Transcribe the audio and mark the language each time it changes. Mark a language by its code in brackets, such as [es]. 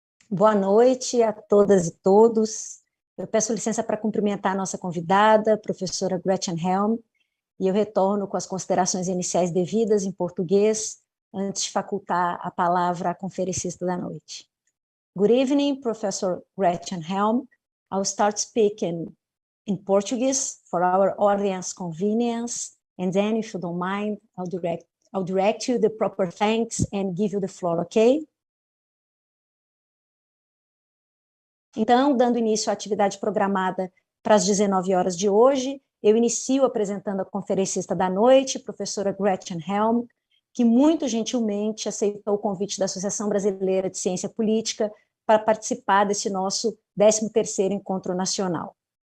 [pt] Boa noite a todas e todos. Eu peço licença para cumprimentar a nossa convidada, a professora Gretchen Helmke, e eu retorno com as considerações iniciais devidas em português, antes de facultar a palavra à conferencista da noite. [en] Good evening, Professor Gretchen Helmke. I'll start speaking in Portuguese for our audience convenience, and then, if you don't mind, I'll direct you the proper thanks and give you the floor, okay? [pt] Então, dando início à atividade programada para as 19 horas de hoje, eu inicio apresentando a conferencista da noite, professora Gretchen Helmke, que muito gentilmente aceitou o convite da Associação Brasileira de Ciência Política para participar desse nosso 13º Encontro Nacional.